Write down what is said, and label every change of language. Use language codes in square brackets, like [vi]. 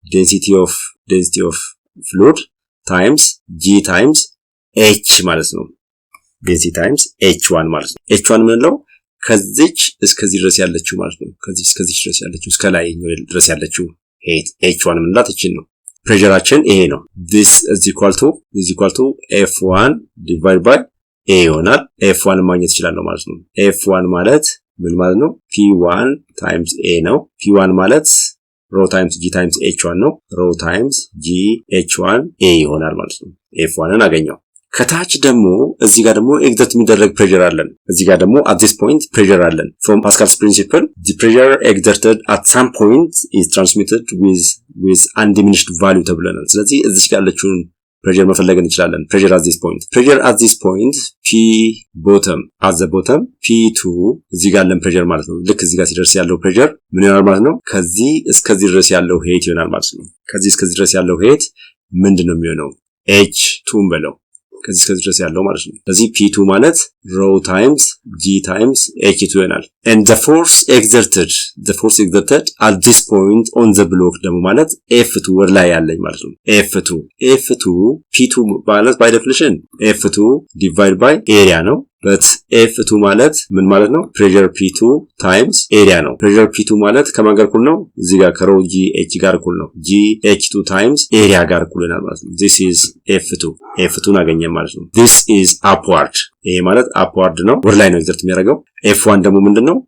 [am] density of fluid times G times H ማለት ነው። density times H1 ማለት ነው። H1 ምንለው ከዚች እስከዚህ ድረስ ያለችው ማለት ነው። ከዚች እስከዚህ ድረስ ያለችው እስከ ላይ ድረስ ያለችው H1 ምንላት እቺን ነው። ፕሬሸራችን ይሄ ነው። [en] this is equal to F1 divided by A [am] ይሆናል። F1 ማግኘት ይችላል ማለት ነው። F1 ማለት ምን ማለት ነው? P1 times A ነው። P1 ማለት rho times G times H1 ነው። rho times G H1 A ይሆናል ማለት ነው። F1ን አገኘው። ከታች ደግሞ እዚህ ጋር ደግሞ ኤግዘርት የሚደረግ ፕሬሸር አለን። እዚህ ጋር ደግሞ [en] at this point pressure [am] አለን። [en] from Pascal's principle the pressure exerted at some point is transmitted with undiminished value [am] ተብለናል። ስለዚህ እዚህ ጋር ያለችውን pressure መፈለግ እንችላለን። pressure [en] at this point P bottom at the bottom P2 [am] እዚህ ጋር ያለን pressure ማለት ነው። ልክ እዚህ ጋር ሲደርስ ያለው pressure ምን ይሆናል ማለት ነው? ከዚህ እስከዚህ ድረስ ያለው height ይሆናል ማለት ነው። ከዚህ እስከዚህ ድረስ ያለው height ምንድነው የሚሆነው? H2 በለው ከዚህ እስከዚህ ድረስ ያለው ማለት ነው። ስለዚህ P2 ማለት rho times G times H2 ይሆናል። [en] and the force exerted at this point on the block [am] ደግሞ ማለት F2 ወደ ላይ ያለኝ ማለት ነው። F2 P2 ማለት by definition F2 divided by area ነው። but F2 ማለት ምን ማለት ነው? [en] pressure P2 times area [am] ነው። pressure P2 ማለት ከማን ጋር እኩል ነው? እዚህ ጋር ከሮ GH ጋር እኩል ነው። GH2 times area ጋር እኩል ነው ማለት ነው። this is F2 አገኘን ማለት ነው። [en] this is upward [am] ይሄ ማለት upward ነው፣ ወደ ላይ ነው ኤግዘርት የሚያደርገው። F1 ደግሞ ምንድነው?